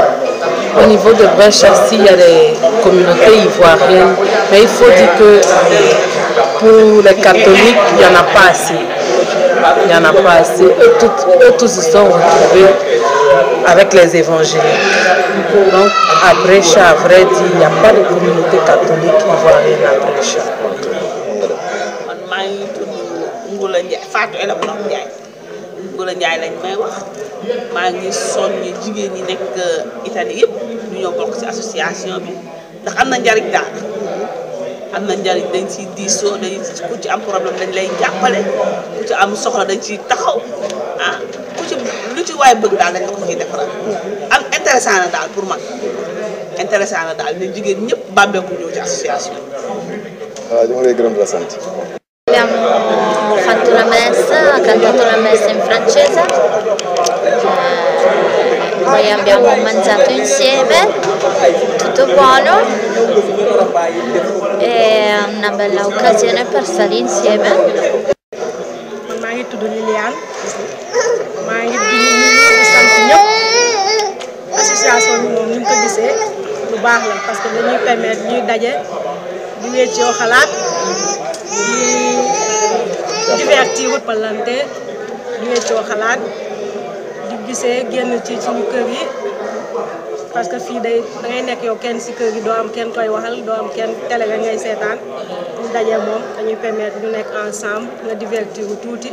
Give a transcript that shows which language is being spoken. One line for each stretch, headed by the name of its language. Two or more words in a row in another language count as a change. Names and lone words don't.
French: Au niveau de Brescia, il y a des communautés ivoiriennes, mais il faut dire que pour les catholiques, il n'y en a pas assez. Il n'y en a pas assez. Eux tous se sont retrouvés avec les évangéliques. Donc à Brescia, à vrai dire, il n'y a pas de communauté catholique ivoirienne à Brescia.
Wolof: Fatou Ela Borom Ndiaye Ngula Ndiaye lañ may wax maa ngi soññ jigéen ñi nekk Italie yëpp ñu ñoo bokk ci association bi ndax am na njariñ daal am na njariñ dañ ciy diisoo dañ ku ci am problème dañ lay jàppale ku ci am soxla dañ ciy taxaw ah ku ci lu ci waay bëgg daal dañ la ko ciy defaral am intéressant na daal pour man intéressant na daal ne jigéen ñëpp bàmbeeku ñëw ci association waaw ñu ngi lay gërëm di la sant.
Italian: Abbiamo fatto la messa, cantato la messa in francese, poi abbiamo mangiato insieme, tutto buono, è una bella occasione per stare insieme.
Wolof: maa ngi tudd Liliane maa ngi di sant ñëpp association bi moom ni ñu ko gisee lu baax la
French: parce que
Wolof: dañuy permettre ñuy daje di weccoo xalaat di divertir palante di weccoo xalaat di gisee génn ci suñu kër yi
French: parce que
Wolof: fii dangay nekk yow kenn si kër gi doo am kenn koy waxal doo am kenn télé nga ngay seetaan ñu daje moom dañuy permettre ñu nekk ensemble nga divertir tuuti.